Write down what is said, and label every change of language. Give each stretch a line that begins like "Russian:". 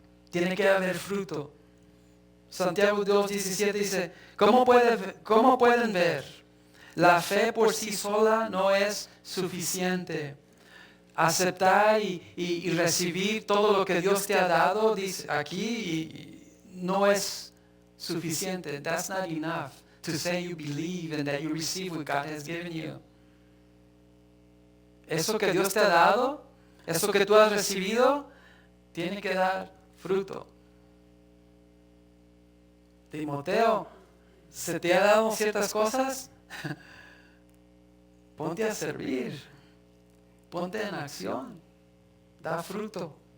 Spanish: Tiene que haber fruto. Santiago 2:17 dice, ¿cómo pueden ver? La fe por sí sola no es suficiente. Aceptar y recibir todo lo que Dios te ha dado, dice aquí, no es suficiente.
English: That's not enough to say you believe and that you receive what God has given you.
Spanish: Eso que Dios te ha dado, eso que tú has recibido, tiene que dar fruto. Timoteo, ¿se te ha dado ciertas cosas? Ponte a servir, ponte en acción, da fruto.